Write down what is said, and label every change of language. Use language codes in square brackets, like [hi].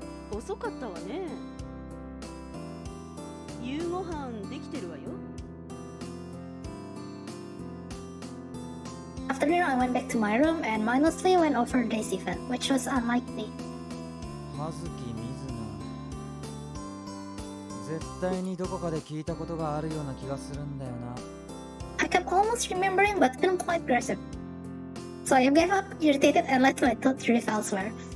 [ja] 遅かったわね。夕ご飯できてるわよ。 [en] After dinner, I went back to my room and mindlessly went over this event, which was unlike me. [ja] 葉月水菜。絶対にどこかで聞いたことがあるような気がするんだよな。 [en] I kept almost remembering but couldn't quite grasp it. So I gave up, irritated, and let my thoughts drift elsewhere.